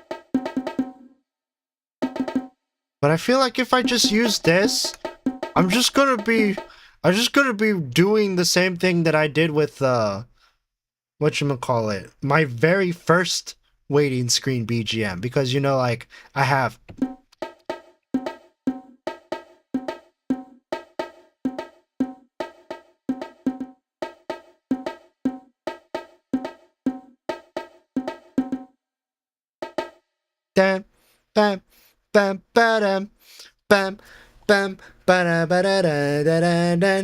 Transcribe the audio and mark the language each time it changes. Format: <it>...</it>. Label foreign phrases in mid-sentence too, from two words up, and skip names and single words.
<en>But I feel like if I just use this, I'm just gonna be doing the same thing that I did with whatchamacallit, my very first waiting screen BGM, because you know, like I have bam bam bam bam bam bam ba ba da da da da.</en>